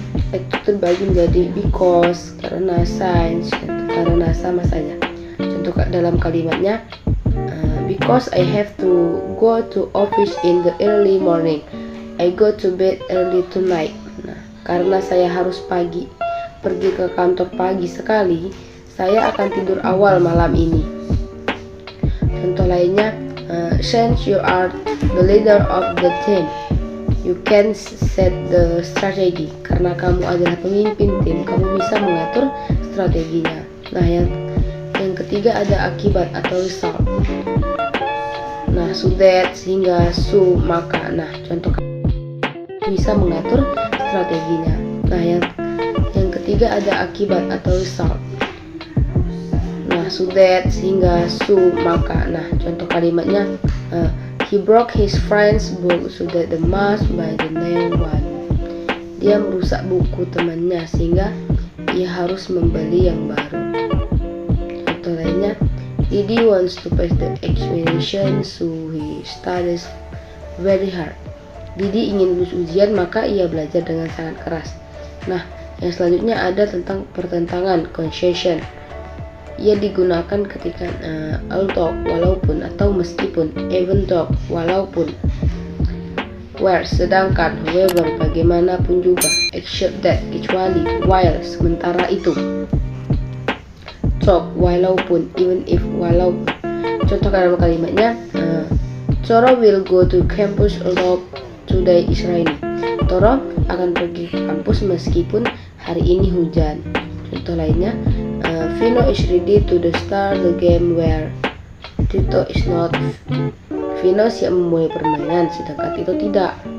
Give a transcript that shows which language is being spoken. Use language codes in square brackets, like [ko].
[id] Itu terbagi menjadi because, karena, since, karena, sama saja. Contoh dalam kalimatnya, [en] because I have to go to office in the early morning, I go to bed early tonight. [id] Nah, karena saya harus pergi ke kantor pagi sekali, saya akan tidur awal malam ini. Contoh lainnya, [en] since you are the leader of the team, you can set the strategy. [id] Karena kamu adalah pemimpin tim, kamu bisa mengatur strateginya. Nah, yang ketiga ada akibat atau result. Nah, so that, sehingga, so, maka. Nah, contoh bisa mengatur strateginya. Nah, yang ketiga ada akibat atau result. Nah, so that, sehingga, so, maka. Nah, contoh kalimatnya, [en] he broke his friend's book so that the must buy the new one. [id] Dia merusak buku temannya sehingga ia harus membeli yang baru. Contoh lainnya, [en] Didi wants to pass the examination so he studies very hard. [id] Didi ingin lulus ujian maka ia belajar dengan sangat keras. Nah, yang selanjutnya ada tentang pertentangan, causation. Ia digunakan ketika although, walaupun, atau meskipun, even though, walaupun, where, sedangkan, however, bagaimanapun juga, except that, kecuali, while, sementara itu, talk, walaupun, even if, walaupun. Contoh dalam kalimatnya, [en] Toro will go to campus although today is rainy. [id] Toro akan pergi ke kampus meskipun hari ini hujan. Contoh lainnya, [en] Vino is ready to start the game where Tito is not. [id] Vino siap memulai permainan sedangkan Tito tidak.